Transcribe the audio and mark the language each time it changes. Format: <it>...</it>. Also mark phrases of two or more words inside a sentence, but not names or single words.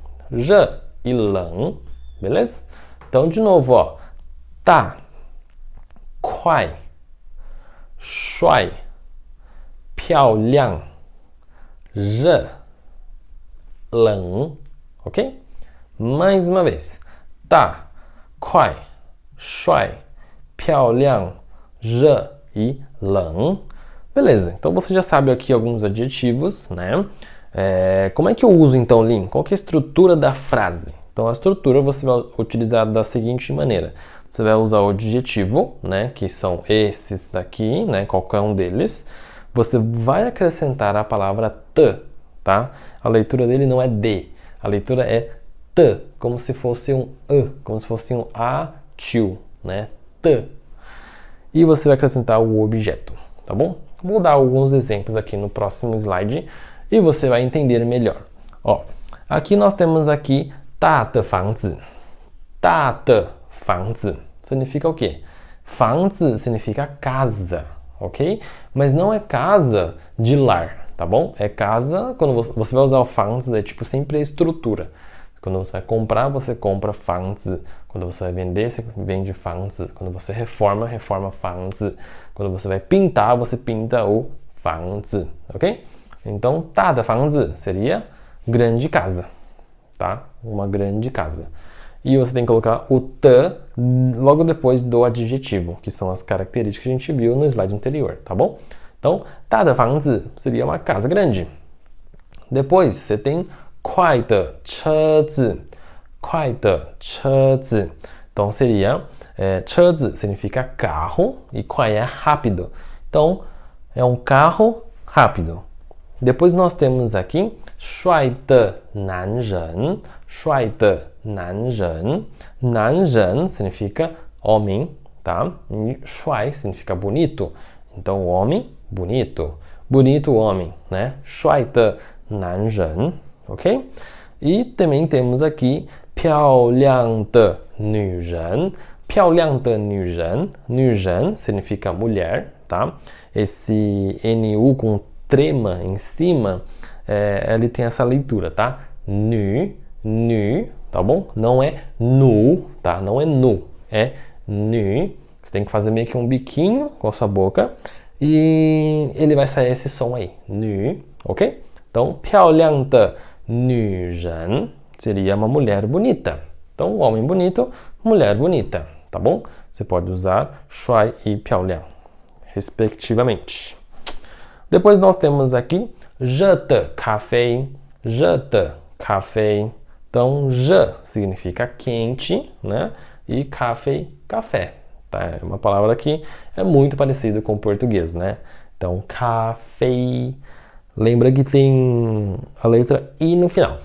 <pt>J e Lang, beleza? Então, de novo, ó. Tá,</pt> <zh>快, 帅, 漂亮, J, 冷,</zh> <pt>ok? Mais uma vez.</pt> <zh>大,快,帅,漂亮,热 e 冷.</zh> <pt>Beleza, então você já sabe aqui alguns adjetivos, né? Como é que eu uso então, Lin? Qual que é a estrutura da frase? Então a estrutura você vai utilizar da seguinte maneira. Você vai usar o adjetivo, né? Que são esses daqui, né? Qualquer um deles. Você vai acrescentar a palavra t, tá? A leitura dele não é d, a leitura é t, como se fosse um e, como se fosse um atil, né? T. E você vai acrescentar o objeto, tá bom? Vou dar alguns exemplos aqui no próximo slide e você vai entender melhor. Ó, aqui nós temos aqui</pt> <zh>大的房子. 大的房子</zh> <pt>significa o quê? 房子 significa casa, ok? Mas não é casa de lar, tá bom? É casa, quando você vai usar o 房子, é tipo sempre a estrutura. Quando você vai comprar, você compra 房子. Quando você vai vender, você vende 房子. Quando você reforma, reforma 房子. Quando você vai pintar, você pinta o 房子, ok? Então,</pt> <zh>大的房子</zh> <pt>seria grande casa, tá? Uma grande casa. E você tem que colocar o t logo depois do adjetivo, que são as características que a gente viu no slide anterior, tá bom? Então,</pt> <zh>大的房子</zh> <pt>seria uma casa grande. Depois, você tem</pt> <zh>快的车子. 快的车子.</zh> <pt>Então, seria 车子 significa carro e 快 é rápido. Então, é um carro rápido. Depois nós temos aqui</pt> <zh>帅的男人. 帅的男人.</zh> <pt>男人 significa homem, tá? E 帅 significa bonito. Então, homem, bonito. Bonito homem, né?</pt> <zh>帅的男人,</zh> <pt>ok? E também temos aqui</pt> <zh>漂亮的女人. 漂亮的女人.</zh> <pt>女人 significa mulher, tá? Esse NU com trema em cima, ele tem essa leitura, tá? Nu, nu, tá bom? Não é nu, tá? Não é nu, é nu. Você tem que fazer meio que um biquinho com a sua boca e ele vai sair esse som aí, nu, ok? Então,</pt> <zh>漂亮的女人</zh> <pt>seria uma mulher bonita. Então, homem bonito, mulher bonita, tá bom? Você pode usar 帅 e 漂亮, respectivamente. Depois nós temos aqui</pt> <zh>热的咖啡. 热的咖啡.</zh> <pt>Então, 热 significa quente, né? E café, café. Tá? É uma palavra que é muito parecida com o português, né? Então, café. Lembra que tem a letra I no final.</pt>